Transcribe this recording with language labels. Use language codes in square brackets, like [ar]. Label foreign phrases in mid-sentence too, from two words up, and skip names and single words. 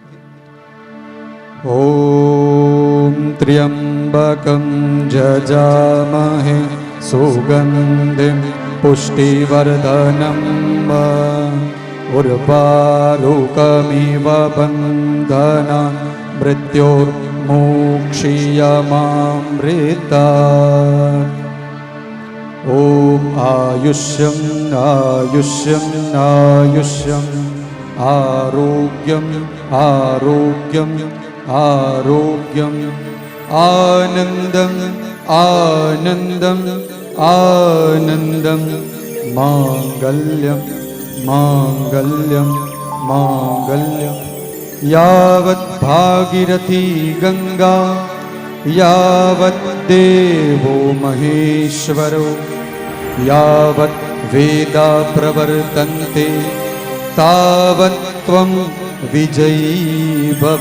[sa] ઓમ ત્ર્યંબકમ જજામહે સુગંધિમ પુષ્ટિવર્ધનમ ઉર્વારુકમિવ બંધના મૃત્યોર્મોક્ષીયમામૃતા. ઓમ આયુષ્યમ આયુષ્યમ આયુષ્યમ આરોગ્યમ આરોગ્યમ આરોગ્યમ આનંદમ આનંદમ આનંદમ માંગલ્યમ માંગલ્યમ માંગલ્યમ. યાવત ભાગીરથી ગંગા યાવત દેવો મહેશ્વરો યાવત વેદા પ્રવર્તન્તે તાવત ત્વં વિજયી ભવ.